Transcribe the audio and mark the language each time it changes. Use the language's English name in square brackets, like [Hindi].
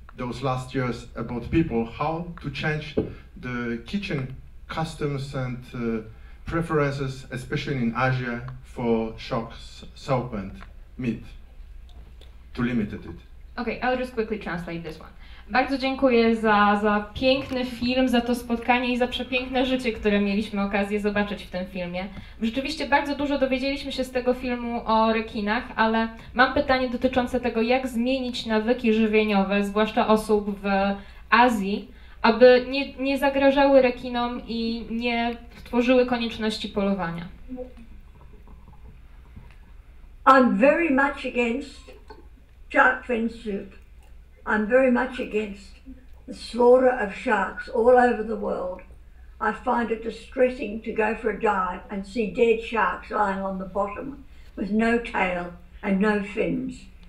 [English] those last years about people, how to change the kitchen customs and preferences, especially in Asia, for shark soap and meat, to limit it. Okay, I'll just quickly translate this one. [Polish] Bardzo dziękuję za piękny film, za to spotkanie i za przepiękne życie, które mieliśmy okazję zobaczyć w tym filmie. Rzeczywiście bardzo dużo dowiedzieliśmy się z tego filmu o rekinach, ale mam pytanie dotyczące tego, jak zmienić nawyki żywieniowe, zwłaszcza osób w Azji, aby nie zagrażały rekinom i nie tworzyły konieczności polowania. [English] I'm very much against shark fin soup. I'm very much against the slaughter of sharks all over the world. I find it distressing to go for a dive and see dead sharks lying on the bottom with no tail and no fins.